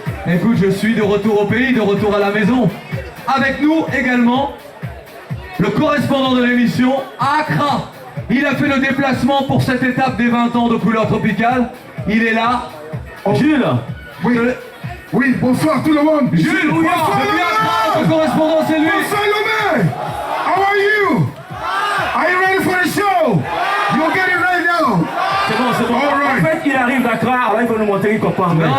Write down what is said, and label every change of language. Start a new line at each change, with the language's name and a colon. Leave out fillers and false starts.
French: Écoute, je suis de retour au pays, de retour à la maison. Avec nous également, le correspondant de l'émission à Accra. Il a fait le déplacement pour cette étape des 20 ans de Couleur Tropicale. Il est là. Oh. Jules. Oui. Oui, bonsoir tout le monde. Jules, bonsoir depuis Accra, le correspondant c'est lui. Bonsoir
English: Lomé. How are you? Are you ready for the show? You're getting ready now.
French: C'est bon, c'est bon.
English: All right.
French: En fait, il arrive d'Accra, alors il faut nous montrer une copain.